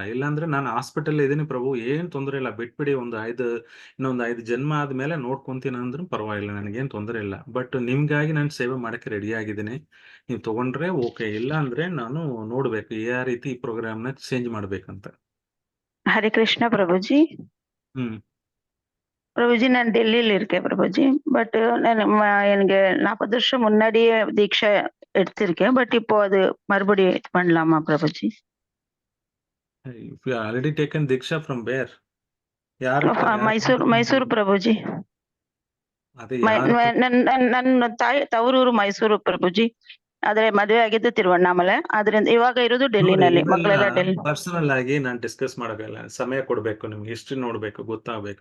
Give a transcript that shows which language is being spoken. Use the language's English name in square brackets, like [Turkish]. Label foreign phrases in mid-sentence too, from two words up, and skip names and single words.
[Kannada] ಇಲ್ಲಾಂದ್ರೆ ನಾನು ಹಾಸ್ಪಿಟಲ್ ಇದೀನಿ ಪ್ರಭು, ಏನ್ ತೊಂದರೆ ಇಲ್ಲ, ಬಿಟ್ಬಿಡಿ, ಇನ್ನೊಂದು 5 ಜನ್ಮ ಆದ್ಮೇಲೆ ನೋಡ್ಕೊಂತೀನಿ ಅಂದ್ರೂ ಪರವಾಗಿಲ್ಲ, ನನಗೇನ್ ತೊಂದರೆ ಇಲ್ಲ. ಬಟ್ ನಿಮ್ಗಾಗಿ ನಾನು ಸೇವೆ ಮಾಡಕ್ಕೆ ರೆಡಿ ಆಗಿದ್ದೀನಿ. ನೀವು ತಗೊಂಡ್ರೆ ಓಕೆ, ಇಲ್ಲ ಅಂದ್ರೆ ನಾನು ನೋಡ್ಬೇಕು ಯಾವ ರೀತಿ ಈ ಪ್ರೋಗ್ರಾಮ್ ನ ಚೇಂಜ್ ಮಾಡ್ಬೇಕಂತ. [Hindi] हरे कृष्णा प्रभु जी. ಹ್ಮ್ प्रभु जी [Tamil] நான் டெல்லியில இருக்கேன் [Hindi] प्रभु जी. [Tamil] பட் எனக்கு 40 வருஷம் முன்னாடியே தீட்சை எடுத்திருக்கேன். பட் இப்போ அது மறுபடியும் இது பண்ணலாமா [Hindi] प्रभु जी? [English] If you already taken Diksha from where? [Kannada] ಯಾರು ಮೈಸೂರು [Hindi] प्रभु जी. [Kannada] ಅದೇ ಯಾರು ನನ್ನ ತವರೂರು ಮೈಸೂರು [Hindi] प्रभु जी. [Kannada] ಆದ್ರೆ ಮದುವೆ ಆಗಿದ್ದು ತಿರುವಣ್ಣಾಮಲೆ. ಆದ್ರಿಂದ ಇವಾಗ ಇರೋದು ಡೆಲ್ಲಿನಲ್ಲಿ. ಮಕ್ಕಳೆಲ್ಲ ಡೆಲ್ಲಿ. ಪರ್ಸನಲ್ ಆಗಿ ನಾನು ಡಿಸ್ಕಸ್ ಮಾಡಲ್ಲ. ಸಮಯ ಕೊಡ್ಬೇಕು, ನಿಮ್ಗೆ ಹಿಸ್ಟ್ರಿ ನೋಡ್ಬೇಕು, ಗೊತ್ತಾಗ್ಬೇಕು.